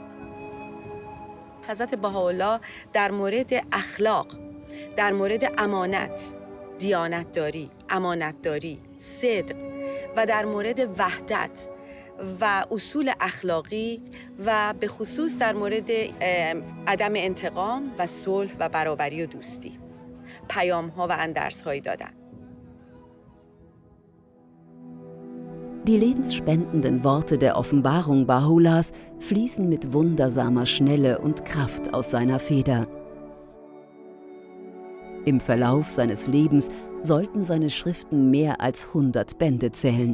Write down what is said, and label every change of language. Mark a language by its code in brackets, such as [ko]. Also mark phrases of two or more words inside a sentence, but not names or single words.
[fa] حضرت بهاءالله در مورد اخلاق، در مورد امانت، دیانتداری، امانتداری، صدق و در مورد وحدت و اصول اخلاقی و به خصوص در مورد عدم انتقام و صلح و برابری و دوستی پیام‌ها و اندرس‌هایی دادند. [de] Die lebensspendenden Worte der Offenbarung Baha'u'llahs fließen mit wundersamer Schnelle und Kraft aus seiner Feder. Im Verlauf seines Lebens sollten seine Schriften mehr als 100 Bände zählen.